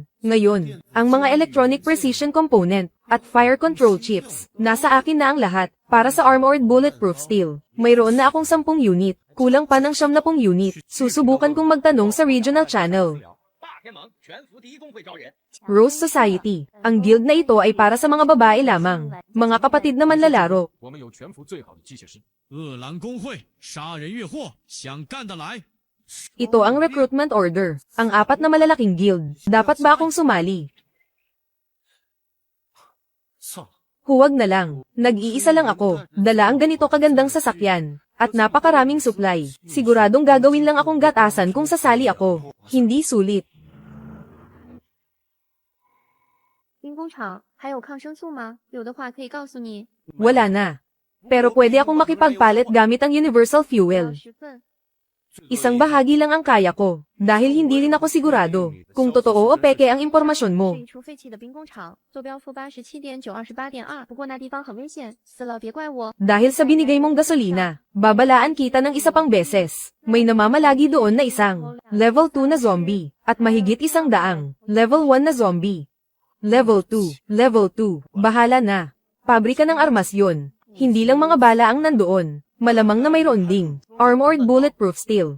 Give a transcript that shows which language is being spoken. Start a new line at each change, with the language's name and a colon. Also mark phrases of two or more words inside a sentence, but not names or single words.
Filipino: Ngayon, ang mga
English: electronic precision component
Filipino: at
English: fire control chips,
Filipino: nasa akin na ang lahat, para sa
English: armored bulletproof steel.
Filipino: Mayroon na akong 10 unit, kulang pa ng 70 unit. Susubukan kong magtanong sa
English: regional channel.
Filipino: Rose Society. Ang guild na ito ay para sa mga babae lamang. Mga kapatid na manlalaro.
Chinese: 恶狼公会杀人越货，想干的来。
Filipino: Ito ang
English: recruitment order.
Filipino: Ang 4 na malalaking guild. Dapat ba akong sumali? Huwag na lang. Nag-iisa lang ako. Dala ang ganito kagandang sasakyan. At napakaraming supply. Siguradong gagawin lang akong gatasan kung sasali ako. Hindi sulit.
Chinese: 兵工厂还有抗生素吗？有的话可以告诉你。
Filipino: Wala na. Pero pwede akong makipagpalit gamit ang universal
Chinese: 我要
Filipino: fuel.
Chinese: 10份。
Filipino: Isang bahagi lang ang kaya ko. Dahil hindi rin ako sigurado kung totoo o peke ang impormasyon mo.
Chinese: 是一处废弃的兵工厂，坐标负87.928.2。不过那地方很危险，死了别怪我。
Filipino: Dahil sa binigay mong gasolina, babalaan kita ng isa pang beses. May namamalagi doon na isang level 2 na zombie at mahigit 100 level 1 na zombie. Level 2, bahala na. Pabrika ng armas yun. Hindi lang mga bala ang nandoon. Malamang na mayroon ding
English: armored bulletproof steel.